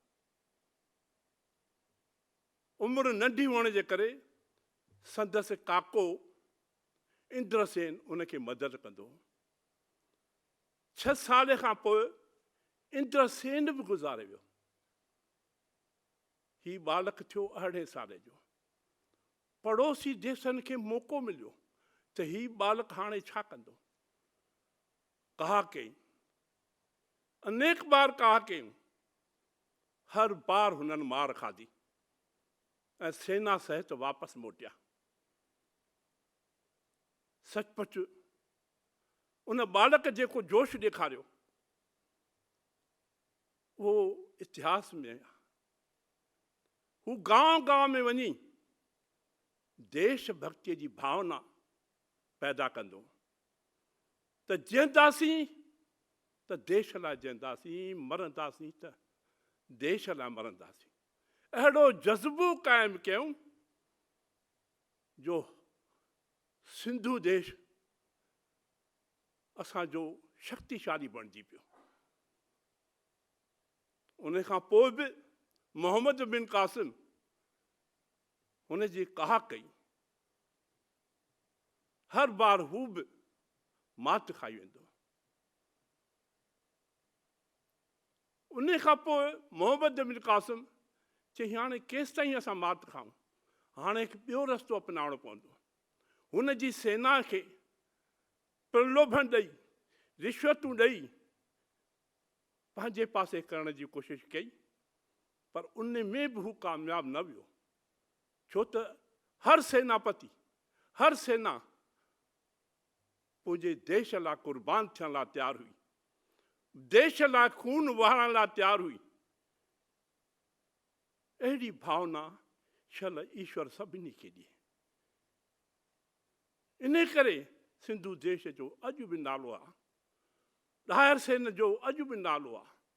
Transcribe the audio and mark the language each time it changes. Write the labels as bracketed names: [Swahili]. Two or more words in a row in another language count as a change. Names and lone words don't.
[Sindhi] उमिरि नंढी हुअण जे करे संदसि काको इंद्रसेन उनखे मदद कंदो हो। 6 साल खां पोइ इंद्रसेन बि गुज़ारे वियो। ही बालक थियो 18 साले जो। पड़ोसी देशनि खे मौक़ो मिलियो त ही बालक हाणे छा कंदो। कहा कई, अनेक बार कहा कयूं, हर बार हुननि मार खाधी ऐं सेना सहित वापसि मोटिया। सचपच उन बालक जेको जोश ॾेखारियो वो इतिहास में हू गांव गांव में वञी देशभक्ति जी भावना पैदा कंदो त जीअंदासीं त देश लाइ जीअंदासीं, मरंदासीं त देश लाइ मरंदासीं। अहिड़ो जज़्बो क़ाइमु कयूं जो सिंधु देश असांजो शक्तिशाली बणिजी पियो। उन खां पोइ बि मोहम्मद बिन कासिम हुन जी कहा कई। हर बार हू बि मात खाई वेंदो। उन खां पोइ मोहम्मद बिन कासिम चई हाणे केसि ताईं असां मात खाऊं, हाणे हिकु ॿियो रस्तो अपनाइणो पवंदो। हुन जी सेना खे प्रलोभन ॾेई रिश्वतूं ॾेई पंहिंजे पासे करण जी कोशिशि कई, पर उन में बि हू कामयाबु न वियो। छो त हर सेनापति, हर सेना पंहिंजे देश लाइ कुर्बान थियण लाइ तयारु हुई, देश लाइ खून वहाइण लाइ तयारु हुई। अहिड़ी भावना शल ईश्वर सभिनी खे ॾिए। इन करे सिंधु देश जो अॼु बि नालो आहे, ॾाहिर सेन जो अॼु बि नालो आहे।